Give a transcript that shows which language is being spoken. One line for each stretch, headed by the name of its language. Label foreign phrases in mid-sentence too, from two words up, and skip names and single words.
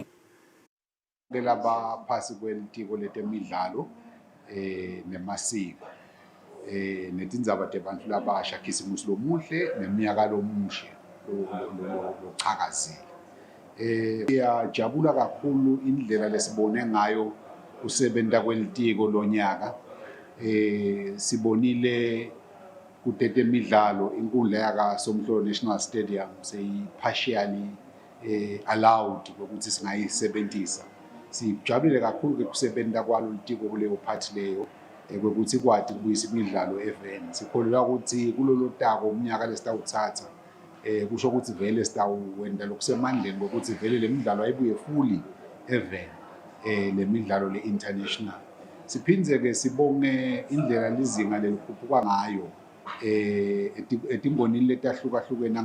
Swati: Laba phasi kwelitiko letemidlalo nemasiko netindzaba tebantu labasha khisimusi lomuhle neminyaka lomushe lochakazile. Siyajabula kakhulu indlela lesibone ngayo usebenta kwelitiko lonyaka. Sibonile kutetemidlalo inkundla yakaSomhlolo National Stadium seyi-
English: partially allowed
Swati: ukuthi singayisebentisa. Sijabule kakhulu kusebenta kwalo litiko kuleyo phathi leyo kwekuthi kwati kubuyisa imidlalo event. Sikholelwa ukuthi kulolo tako umnyaka lesitawuthatha kusho ukuthi vele sitawuwenda lokusemandleni ukuthi vele le midlalo ayibuye
English: fully event
Swati: le midlalo le-international. Siphindze ke sibonge indlela lizinga lelikhuphuka ngayo etimbonini letahlukahlukene.